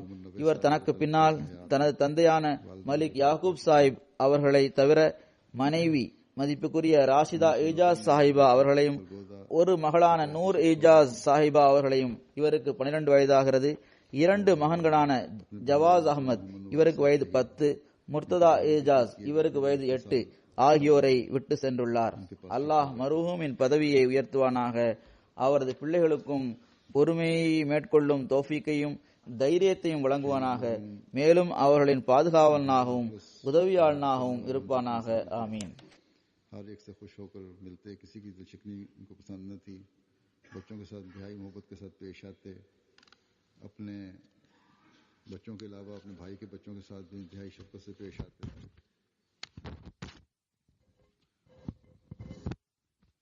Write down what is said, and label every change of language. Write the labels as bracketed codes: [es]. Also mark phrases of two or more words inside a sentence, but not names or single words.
[ta] இவர் தனக்கு பின்னால் தனது தந்தையான மலிக் யாக்கூப் சாஹிப் அவர்களை தவிர மனைவி மதிப்புக்குரிய ராஷிதா ஏஜாஸ் சாஹிபா அவர்களையும் ஒரு மகளான நூர் ஏஜாஸ் சாஹிபா அவர்களையும், இவருக்கு 12 வயதாகிறது, 2 மகன்களான ஜவாஸ் அகமது இவருக்கு வயது 10, முர்ததா ஏஜாஸ் இவருக்கு வயது 8 ஆகியோரை விட்டு சென்றுள்ளார். அல்லாஹ் மர்ஹூமின் பதவியை உயர்த்துவானாக. அவரது பிள்ளைகளுக்கும் பொறுமையை மேற்கொள்ளும் தௌஃபீக்கையும் தைரியத்தையும் வழங்குவானாக. மேலும் அவர்களின் பாதுகாவலனாகவும் உதவியாளனாகவும் இருப்பானாக. ஆமீன். [ur] ہر ایک سے خوش ہو کر ملتے، کسی کی دل شکنی ان کو پسند نہ تھی، بچوں کے ساتھ انتہائی محبت کے ساتھ پیش آتے، اپنے بچوں کے علاوہ اپنے بھائی کے بچوں کے ساتھ بھی انتہائی شفقت سے پیش آتے.